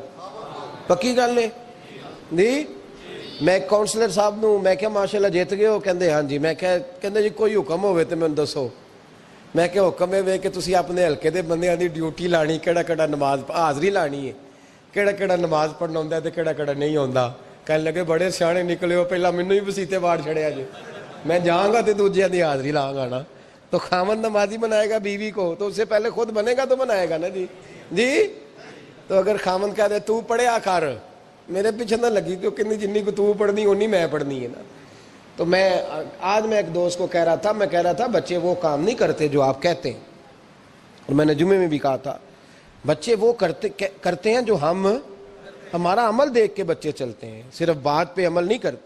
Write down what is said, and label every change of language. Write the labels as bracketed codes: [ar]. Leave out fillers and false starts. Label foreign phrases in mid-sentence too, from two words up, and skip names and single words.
[pa] پکی گل ہے جی. میں کونسلر صاحب نو میں کیا ماشاءاللہ جیت گئے ہو, کہندے ہاں جی. میں کہندے جی کوئی حکم ہوئے تو میں دسو. میں کہ حکم ہے کہ تسی اپنے ہلکے دے بندیاں دی ڈیوٹی لانی, کیڑا نماز حاضری لانی ہے, کیڑا نماز پڑھنا ہوندا ہے تے کیڑا نہیں ہوندا. کہنے لگے بڑے سیانے نکلے ہو, پہلا مینوں ہی وسیتے واڑ چھڑیا جی, [ur] میں جاؤں گا [pa] تے دوجیاں دی حاضری لاں گا نا. [ur] تو خامد نمازی بنائے گا بیوی کو تو اس سے پہلے خود بنے گا تو بنائے گا نا جی. [pa] تو اگر خامد کہہ دے تو پڑھیا کر, میرے پیچھے نہ لگی کیونکہ جنی کو تو پڑھنی اونی میں پڑھنی ہے نا. [ur] تو آج میں ایک دوست کو کہہ رہا تھا بچے وہ کام نہیں کرتے جو آپ کہتے ہیں, اور میں نے جمعے میں بھی کہا تھا بچے وہ کرتے ہیں جو ہمارا عمل دیکھ کے بچے چلتے ہیں, صرف بات پہ عمل نہیں کرتے.